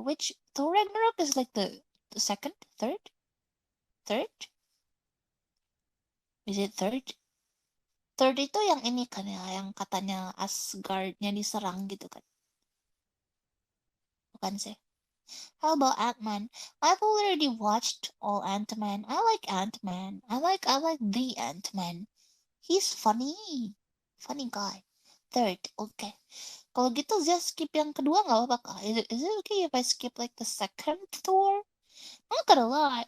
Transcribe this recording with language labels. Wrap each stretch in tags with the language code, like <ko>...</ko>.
<en>Which Thor Ragnarok is like the second, third, third? Is it third?</en> <id>Third itu yang ini kan ya, yang katanya Asgardnya diserang gitu kan? Bukan sih?</id> <en>How about Ant-Man? I've already watched all Ant-Man. I like Ant-Man. I like the Ant-Man. He's funny. Funny guy. Third, okay.</en> <id>Kalau gitu</id> <en>just skip</en> <id>yang kedua nggak apa-apa kah?</id> <en>Is it okay if I skip like the second Thor? I'm not gonna lie.</en>